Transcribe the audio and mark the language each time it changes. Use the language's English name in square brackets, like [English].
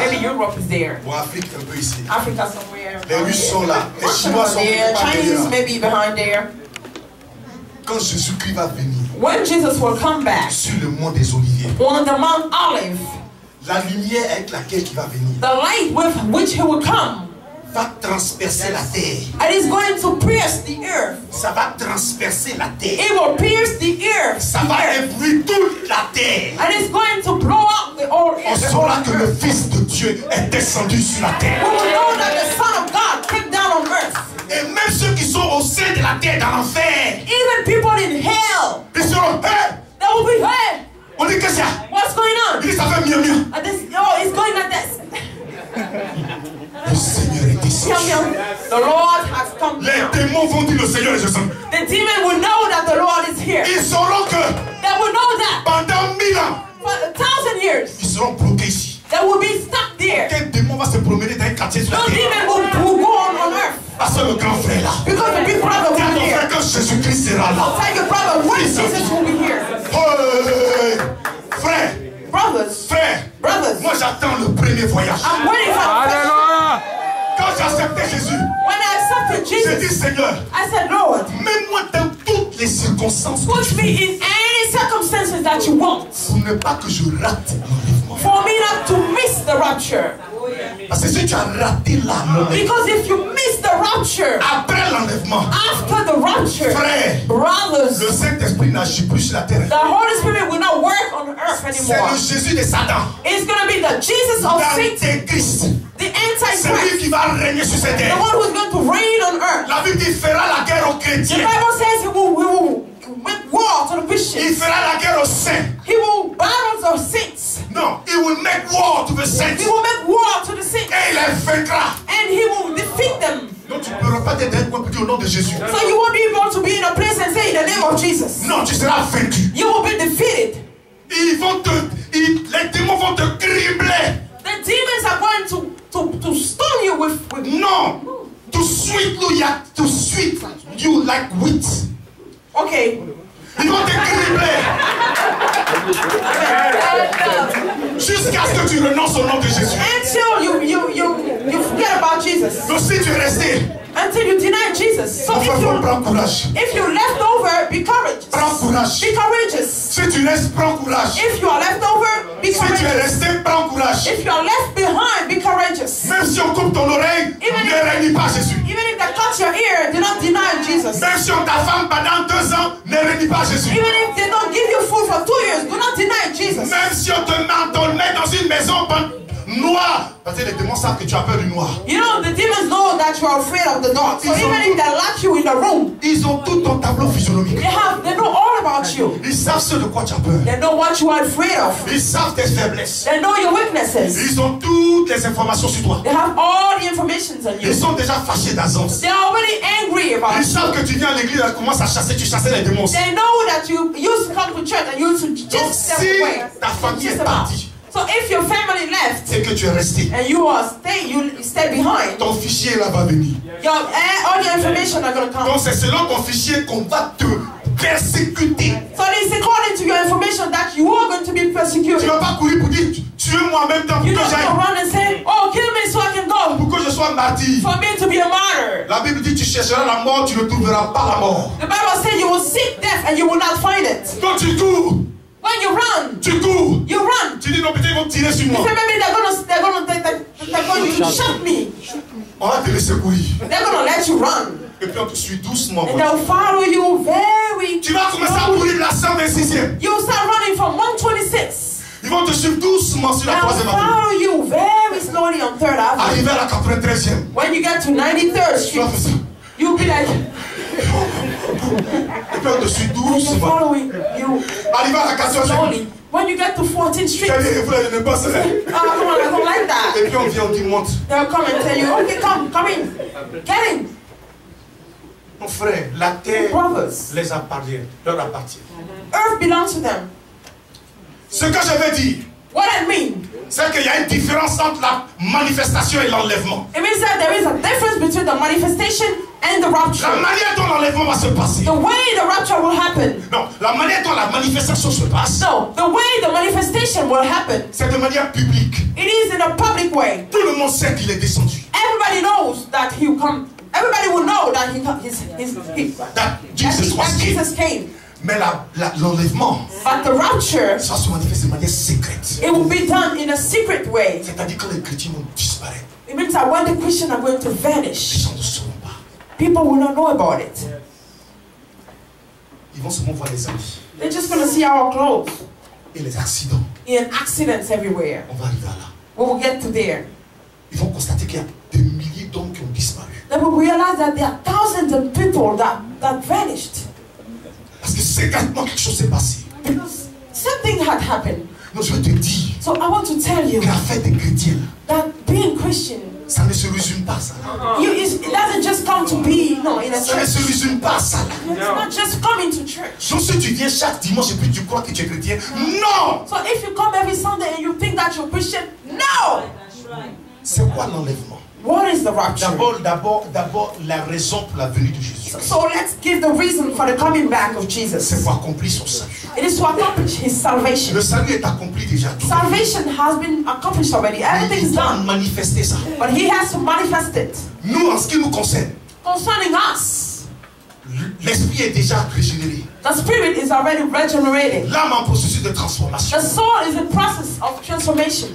[English] Maybe Europe is there. [French] Bon, Afrique un peu ici. [English] Africa somewhere. [French] Les Russes sont là. Les Chinois sont [English] There. [French] pas [English] Chinese maybe behind there. [French] Quand Jésus-Christ va venir [English] When Jesus will come back [French] sur le mont des Oliviers, [English] on the Mount Olive, [French] la lumière avec laquelle il va venir [English] the light with which he will come, [French] va transpercer la terre. [English] and is going to pierce the earth. [French] Ça va transpercer la terre. [English] It will pierce the earth. [French] Ça va éblouir toute la terre. [English] And it's going to blow up the whole [French] On [English] earth. [French] saura que le Fils de Dieu est descendu sur la terre. [English] We will know that the Son of God came down on earth. [French] Et même ceux qui sont au sein de la terre dans l'enfer, [English] Even people in hell, [French] ils seront, hey, [English] they will be, hey, [French] on dit que ça. [English] what's going on? [French] Il dit ça fait mieux mieux. [English] And this, oh, it's going like this. [French] Le Seigneur est ici. [English] The Lord has come [French] Les [English] down. [French] démons vont dire le Seigneur est descendu. [English] The demon will know that the Lord is here. [French] Ils sauront que [English] They will know that [French] pendant 1000 ans, [English] for 1,000 years, [French] ils seront bloqués ici. [English] they will be stuck there. [French] Quel démon va se promener dans un quartier sur la [English] No [French] terre? [English] demon will go on earth. [French] Parce que le grand frère est là. [English] Because the big brother [French] Dis à [English] will here. [French] que Jésus-Christ sera là. [English] Tell your brother when Jesus will be here. [French] Hey, frère, [English] Brothers, [French] frère, moi j'attends le premier voyage. [English] I'm waiting for the first. Alléluia. [French] Quand j'ai accepté Jésus, [English] When I accepted [French] j'ai dit [English] Jesus, [French] Seigneur, [English] I said, Lord, [French] mets-moi dans toutes les circonstances [English] put me in any circumstances that you want [French] pour ne pas que je rate l'enlèvement. [English] for me not to miss the rapture. [French] Parce que si tu as raté l'enlèvement, [English] Because if you miss the rapture, [French] après l'enlèvement, [English] after the rapture, [French] frère, [English] brothers, [French] le Saint-Esprit n'agit plus sur la terre. [English] the Holy Spirit will not work on earth [French] C'est [English] anymore. [French] le Jésus de Satan, [English] It's going to be the Jesus of Satan, [French] l'Antéchrist. [English] the [French] C'est lui [English] Antichrist, [French] qui va régner sur cette [English] the [French] terre. [English] one who's going to reign on earth. [French] La Bible dit fera la guerre aux [English] The [French] chrétiens. [English] Bible says he will make war to the [French] Il [English] Christians. [French] fera la guerre aux saints. [English] He will battle the saints. [French] Non, [English] he will make war to the saints. He will make war to the saints. [French] Et il les vaincra. [English] And he will defeat them. [French] Donc tu ne pourras pas être un point pour dire au nom de Jésus. [English] So you won't be able to be in a place and say in the name of Jesus. [French] Non, tu seras vaincu. [English] You will be defeated. [French] Les démons vont te cribler. [English] The demons are going to stone you with [French] Non, [English] to sweet you like wheat. okay. [French] Ils vont te cribler jusqu'à ce que tu renonces au nom de Jésus. [English] Until you forget about Jesus. [French] Donc si tu es resté, [English] Until you deny Jesus. So [French] mon frère, prends courage. [English] if you left over, be courageous. [French] Prends courage. [English] Be courageous. [French] Si tu restes, prends courage. [English] If you are left over, be [French] Si tu es [English] courageous. [French] resté, prends courage. [English] If you are left behind, be courageous. [French] Même si on coupe ton oreille, ne renie pas Jésus. [English] Even if they cut your ear, do not deny Jesus. [French] Même si on t'affame pendant 2 ans, ne renie pas Jésus. [English] Even if they don't give you food for 2 years, do not deny Jesus. [French] Même si on te met dans une maison noire, parce que les démons savent que tu as peur du noir. [English] You know, the demons know that you are afraid of the dark. So even if they lock you in the room, [French] Ils ont tout ton tableau physionomique. [English] they know all about you. [French] Ils savent ce de quoi tu as peur. [English] They know what you are afraid of. [French] Ils savent tes faiblesses. [English] They know your weaknesses. [French] Ils ont toutes les informations sur toi. [English] They have all the information on you. [French] Ils sont déjà fâchés d'avance. [English] They're already angry about [French] Ils savent que tu viens à l'église et commences à chasser, tu chassais les démons. [English] They know that you used to come to church and you used to [French] Donc [English] just step [French] si [English] away. [French] ta famille [English] Just [French] est [English] about. [French] partie [English] So if your family left [French] et que tu es resté, [English] and you stay behind, [French] ton fichier là va venir. [English] all your information are going to come. [French] Donc c'est selon ton fichier qu'on va te persécuter. [English] So it's according to your information that you are going to be [French] Tu [English] persecuted. [French] ne vas pas courir pour dire tuez-moi en même temps pour [English] You [French] que [English] don't [French] j'aille, [English] go around and say, oh, kill me so I can go. [French] pour que je sois martyr. [English] For me to be a martyr. [French] La Bible dit tu chercheras la mort, tu ne trouveras pas la mort. [English] The Bible says you will seek death and you will not find it. [French] Donc tu cours, [English] When you run, [French] tu cours. [English] you run. [French] Tu dis non, peut-être ils vont tirer sur [English] You [French] moi. [English] say maybe they're going to shot me. [French] On va te laisser courir. [English] They're going to let you run. [French] Et puis on te suit doucement. [English] And they'll follow you very [French] Tu vas commencer à [English] slowly. [French] courir la 126e. [English] You'll start running from 126. [French] Ils vont te suivre doucement sur la [English] They'll [French] 3e avenue. [English] follow you very slowly on 3rd Avenue. [French] Arrivé à la 93e. [English] When you get to 93rd [French] Tu vas faire ça. [English] you'll be like, [French] Et puis on te suis [English] And [French] douce. [English] they're following you Arrivé à la 14e, slowly. When you get to 14th Street, [French] j'ai dit, vous n'allez pas ça. [English] come on, I don't like that. [French] Et puis on vient, on dit, monte. [English] They'll come and tell you, okay, come in. Get in. [French] Mon frère, la terre [English] Brothers, [French] les appartient, leur appartient. [English] earth belongs to them. [French] Ce que je veux dire, [English] What I mean, [French] c'est qu'il y a une différence entre la manifestation et l'enlèvement. [English] it means that there is a difference between the manifestation and the [French] La [English] rapture. [French] manière dont l'enlèvement va se passer. [English] The way the rapture will happen. [French] Non, la manière dont la manifestation se passe, [English] No, the way the manifestation will happen, [French] c'est de manière publique. [English] it is in a public way. [French] Tout le monde sait qu'il est descendu. [English] Everybody knows that he will come. Everybody will know that That Jesus was king. Jesus came. [French] Mais l'enlèvement, [English] But the rapture, [French] ça se manifeste de manière secrète. [English] it will be done in a secret way. [French] C'est-à-dire que les chrétiens vont disparaître. [English] It means that when the Christians are going to [French] Les [English] vanish, [French] gens ne sauront pas. [English] people will not know about it. [French] Ils vont seulement voir les habits [English] They're just going to see our clothes [French] et les accidents. [English] in accidents everywhere. [French] On va arriver à là. [English] We will get to there. [French] Ils vont constater qu'il y a des milliers d'hommes qui ont disparu. [English] Then we realize that there are thousands of people that vanished [French] Parce que secrètement quelque chose s'est passé. [English] because something had happened. [French] Non, je veux te dire [English] So I want to tell you [French] que la fête des chrétiens, [English] that being Christian, [French] ça ne se résume pas à ça. [English] it doesn't just come to be, in a [French] Ça ne [English] church. [French] se résume pas à ça. [English] It's not just coming to church. [French] Donc si tu viens chaque dimanche et puis tu crois que tu es chrétien, non! [English] So if you come every Sunday and you think that you're Christian, no! [French] C'est quoi l'enlèvement? [English] What is the rapture? [French] D'abord, la raison pour la venue de Jésus. [English] So let's give the reason for the coming back of [French] C'est [English] Jesus. [French] pour accomplir son salut. [English] It is to accomplish his salvation. [French] Le salut est accompli déjà. Tout [English] Salvation has been accomplished already. Everything [French] il [English] is [French] doit [English] done. [French] manifester ça. [English] But he has to manifest it. [French] Nous, en ce qui nous concerne, [English] Concerning us, [French] l'esprit est déjà régénéré. [English] the spirit is already regenerated. [French] L'âme en processus de transformation. [English] The soul is in process of transformation.